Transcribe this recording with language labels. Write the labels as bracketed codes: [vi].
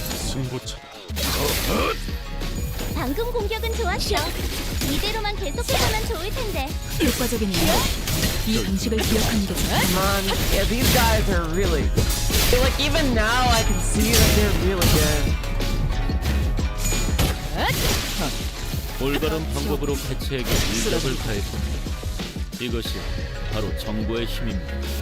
[ko] 승부처다. 방금 공격은 좋았어. 이대로만 계속해보면 좋을 텐데. 효과적이네요. 이 방식을 기억하는 게 좋아요. [en] Come on. Yeah, these guys are really. Like, even now, I can see that they're really good. [ko] 올바른 방법으로 개체에게 일격을 가했습니다. 이것이 바로 정보의 힘입니다.